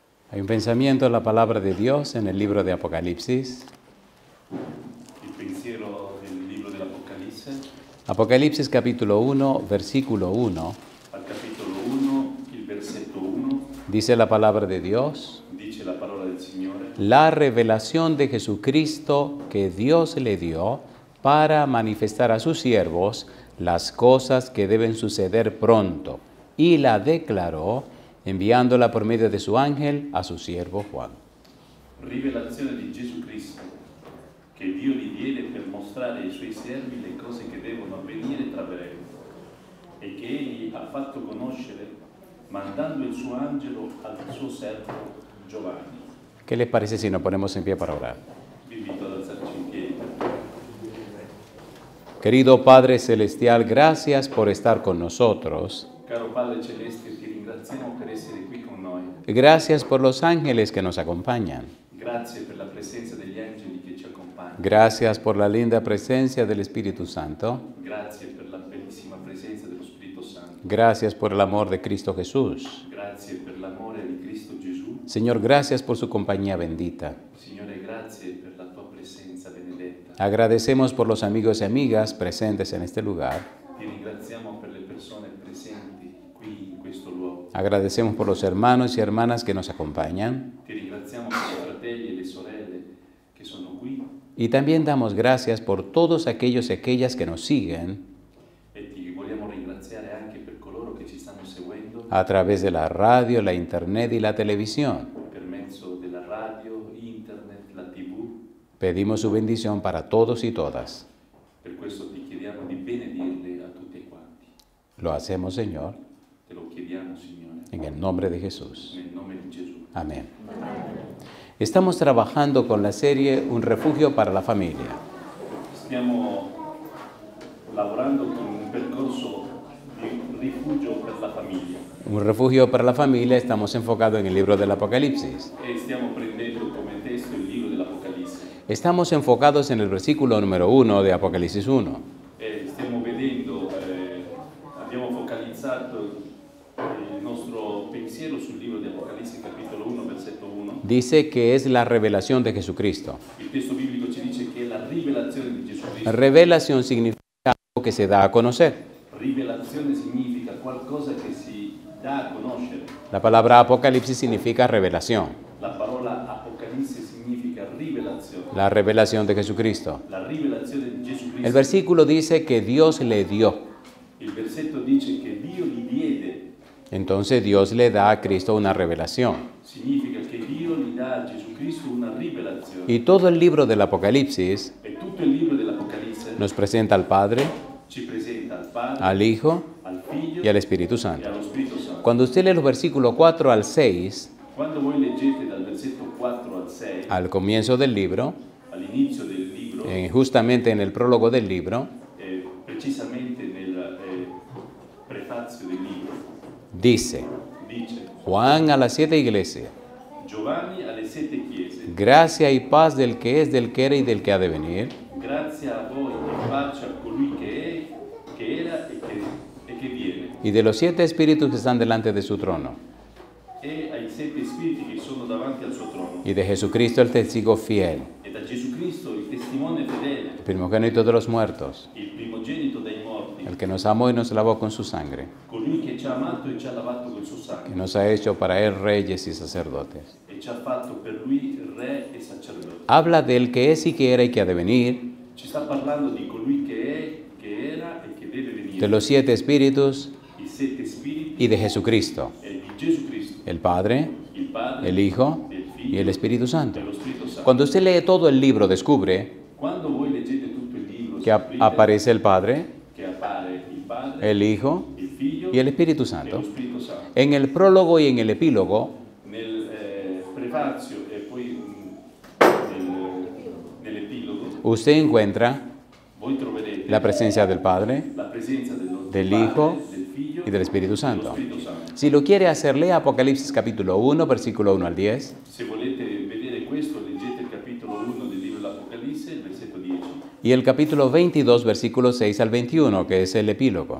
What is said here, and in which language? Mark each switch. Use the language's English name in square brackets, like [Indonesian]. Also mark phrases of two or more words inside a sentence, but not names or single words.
[Spanish] Hay un pensamiento en la palabra de Dios en el libro de Apocalipsis. [Italian] Il pensiero del libro dell'Apocalisse, [Spanish] Apocalipsis capítulo 1, versículo 1. [Italian] al capitolo 1, il versetto 1, [Spanish] Dice la palabra de Dios: [Italian] dice la parola del Signore, [Spanish] la revelación de Jesucristo que Dios le dio para manifestar a sus siervos las cosas que deben suceder pronto, y la declaró enviándola por medio de su ángel a su siervo Juan. [Italian] rivelazione di Gesù Cristo, che Dio gli diede per mostrare ai suoi servi le cose che devono avvenire tra breve, e che egli ha fatto conoscere mandando il suo angelo al suo servo Giovanni. [Spanish] ¿Qué les parece si nos ponemos en pie para orar? [Italian] Vi invito ad alzarci in piedi. [Spanish] Querido Padre Celestial, gracias por estar con nosotros. [Italian] Caro Padre Celeste, ti ringraziamo per essere qui con noi. [Spanish] Gracias por los ángeles que nos acompañan. [Italian] Grazie per la presenza degli angeli che ci accompagnano. [Spanish] Gracias por la linda presencia del Espíritu Santo. [Italian] Grazie per la bellissima presenza dello Spirito Santo. [Spanish] Gracias por el amor de Cristo Jesús. [Italian] Grazie per l'amore di Cristo Gesù. [Spanish] Señor, gracias por su compañía bendita. [Italian] Signore, grazie per la tua presenza benedetta. [Spanish] Agradecemos por los amigos y amigas presentes en este lugar. [Italian] Ti ringraziamo per le persone presenti qui in questo luogo. [Spanish] Agradecemos por los hermanos y hermanas que nos acompañan. [Italian] Ti ringraziamo per i fratelli e le sorelle che sono qui [Spanish] Y también damos gracias por todos aquellos y aquellas que nos siguen [Italian] e ti vogliamo ringraziare anche per coloro che ci stanno seguendo [Spanish] a través de la radio, la internet y la televisión. [Italian] per mezzo della radio, internet, la TV. [Spanish] Pedimos su bendición para todos y todas. [Italian] Per questo ti chiediamo di benedirle a tutti quanti. [Spanish] Lo hacemos, Señor, [Italian] Te lo chiediamo, Signore, [Spanish] en el nombre de Jesús. [Italian] nel nome di Gesù. [Spanish] Amén. Estamos trabajando con la serie Un refugio para la familia. [Italian] Stiamo lavorando con un percorso di rifugio per la famiglia [Spanish] Un refugio para la familia, estamos enfocados en el libro del Apocalipsis. [Italian] e stiamo prendendo come testo il libro dell'Apocalisse [Spanish] Estamos enfocados en el versículo número 1 de Apocalipsis 1. [Italian] e stiamo vedendo, abbiamo focalizzato il nostro pensiero sul libro di Apocalisse capitolo 1 versetto 1. [Spanish] Dice que es la revelación de Jesucristo. [Italian] Il testo biblico ci dice che è la rivelazione di Gesù Cristo. [Spanish] Revelación significa algo que se da a conocer. [Italian] Rivelazione significa qualcosa che si dà a conoscere. [Spanish] La palabra Apocalipsis significa revelación. [Italian] La parola Apocalisse significa rivelazione. [Spanish] La revelación de Jesucristo. [Italian] La rivelazione di Gesù Cristo. [Spanish] El versículo dice que Dios le dio. [Italian] Il versetto dice che Dio gli diede. [Spanish] Entonces Dios le da a Cristo una revelación. [Italian] Significa che Dio gli dà a Gesù Cristo una rivelazione. [Spanish] Y todo el libro del Apocalipsis [Italian] E tutto il libro dell'Apocalisse [Spanish] nos presenta al Padre, [Italian] ci presenta al Padre, [Spanish] al Hijo [Italian] al Figlio [Spanish] y al Espíritu [Italian] e Santo. allo Spirito Santo. [Spanish] Cuando usted lee los versículos 4 al 6, [Italian] Quando voi leggete dal versetto 4 al 6, [Spanish] al comienzo del libro, [Italian] all'inizio del libro, [Spanish] justamente en el prólogo del libro, [Italian] precisamente nel prefazio del libro, [Spanish] dice: [Italian] dice [Spanish] Juan a las 7 iglesias, [Italian] Giovanni alle 7 chiese, [Spanish] gracia y paz del que es, del que era y del que ha de venir, [Italian] grazia a voi e pace a colui che è, che era e che viene, [Spanish] y de los 7 espíritus que están delante de su trono, [Italian] e ai 7 spiriti che sono davanti al suo trono, [Spanish] y de Jesucristo el testigo fiel, [Italian] e da Gesù Cristo il testimone fedele, [Spanish] el primogénito de los muertos, [Italian] il primogenito dai morti, [Spanish] el que nos amó y nos lavó con su sangre, [Italian] colui che ci ha amato e ci ha lavato col suo que sangue, [Spanish] nos ha hecho para él reyes y sacerdotes. [Italian] e ci ha fatto per lui re e sacerdote. [Spanish] Habla del que es y que era y que ha de venir, [Italian] Ci sta parlando di colui che è, che era e che deve venire, [Spanish] de los 7 espíritus [Italian] i 7 spiriti [Spanish] y de Jesucristo, [Italian] e di Gesù Cristo, [Spanish] el Padre, [Italian] il Padre, [Spanish] el Hijo [Italian] il y Figlio [Spanish] el Espíritu Santo. [Italian] e lo Spirito Santo. [Spanish] Cuando usted lee todo el libro, descubre [Italian] Quando voi leggete tutto il libro, que scoprite [Spanish] aparece el Padre, [Italian] che appare il Padre, [Spanish] el Hijo [Italian] il Figlio [Spanish] y el Espíritu [Italian] e Santo. lo Spirito Santo. [Spanish] En el prólogo y en el epílogo, [Italian] Nel prefazio e poi nell'epilogo [Spanish] usted encuentra [Italian] voi troverete la presencia del Padre, la presenza del Padre, Hijo del Figlio [Spanish] y del Espíritu [Italian] dello Santo. Spirito Santo. [Spanish] Si lo quiere hacer, lea Apocalipsis capítulo 1, versículo 1 al 10, [Italian] Se volete vedere questo, leggete il capitolo 1 del libro dell'Apocalisse, il versetto 10, [Spanish] y el capítulo 22, versículo 6 al 21, que es el epílogo.